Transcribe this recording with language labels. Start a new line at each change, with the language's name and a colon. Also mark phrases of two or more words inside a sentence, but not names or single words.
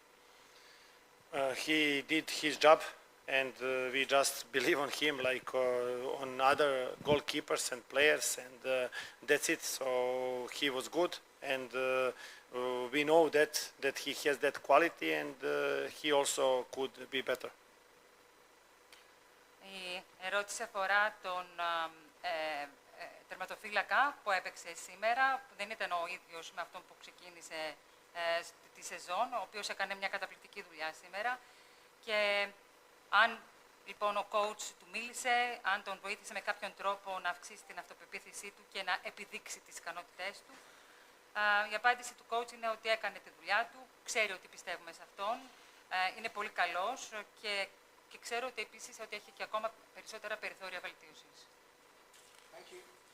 English: He did his job, and we just believe on him like on other goalkeepers and players, and that's it. So he was good, and we know that he has that quality, and he also could be better.
Greek: Η ερώτηση αφορά τον τερματοφύλακα που έπαιξε σήμερα, που δεν ήταν ο ίδιος με αυτόν που ξεκίνησε τη σεζόν, ο οποίος έκανε μια καταπληκτική δουλειά σήμερα. Και αν λοιπόν ο coach του μίλησε, αν τον βοήθησε με κάποιον τρόπο να αυξήσει την αυτοπεποίθησή του και να επιδείξει τις ικανότητές του, η απάντηση του coach είναι ότι έκανε τη δουλειά του, ξέρει ότι πιστεύουμε σε αυτόν, είναι πολύ καλός και ξέρω ότι επίσης ότι έχει και ακόμα περισσότερα περιθώρια βελτίωσης.
English: Thank you.